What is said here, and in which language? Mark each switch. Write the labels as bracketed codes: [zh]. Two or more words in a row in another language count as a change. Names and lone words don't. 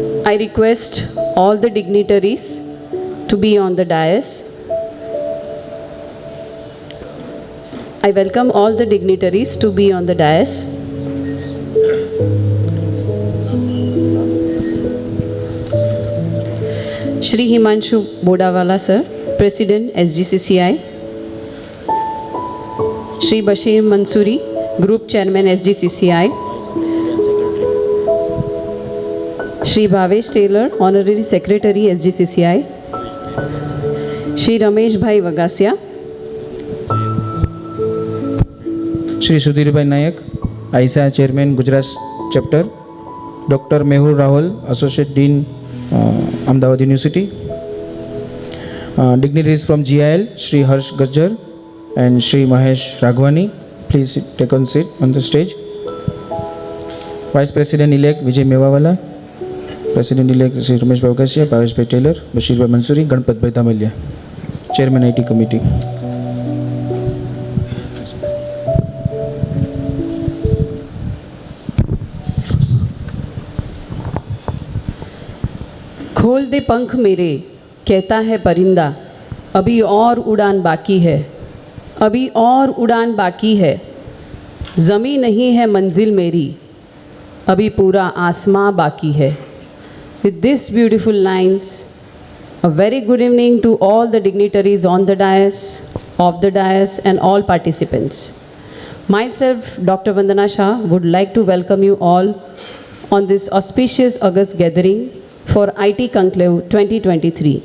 [en] I request all the dignitaries to be on the dais. I welcome all the dignitaries to be on the dais. Shri Himanshu Bodawala sir, President SGCCI. Shri Bashir Mansoori, Group Chairman SGCCI. Shri Bhavesh Taylor, Honorary Secretary SGCCI. Shri Ramesh Bhai Vagasya. Shri Sudhir Bhai Nayak, ISA Chairman Gujarat Chapter. Dr. Mehul Rahul, Associate Dean, Ahmedabad University. Dignitaries from GIL, Shri Harsh Gajjar and Shri Mahesh Raghwani, please take on seat on the stage. Vice President-elect Vijay Mewawala, President-elect Shri Ramesh Vagasya, Bhavesh Bhai Taylor, Bashir Bhai Mansoori, Ganpat Bhai Damalia, Chairman IT Committee. [hi] खोल दे पंख मेरे, कहता है परिंदा, अभी और उड़ान बाकी है, अभी और उड़ान बाकी है, ज़मीं नहीं है मंजिल मेरी, अभी पूरा आसमां बाकी है. [en] With these beautiful lines, a very good evening to all the dignitaries on the dais, off the dais, and all participants. Myself, Dr. Vandana Shah, would like to welcome you all on this auspicious August gathering for IT Conclave 2023.